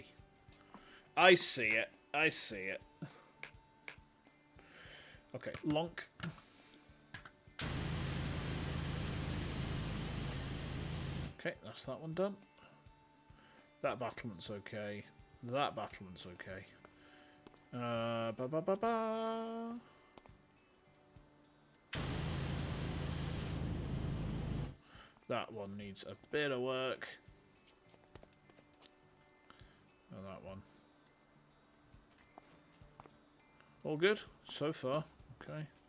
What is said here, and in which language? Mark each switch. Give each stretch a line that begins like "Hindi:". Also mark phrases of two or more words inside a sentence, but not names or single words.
English: I see it. I see it. Okay, lonk. Okay, that's that one done. That battlement's okay. That battlement's okay. Ba ba ba ba. That one needs a bit of work. And that one. All good so far. Okay.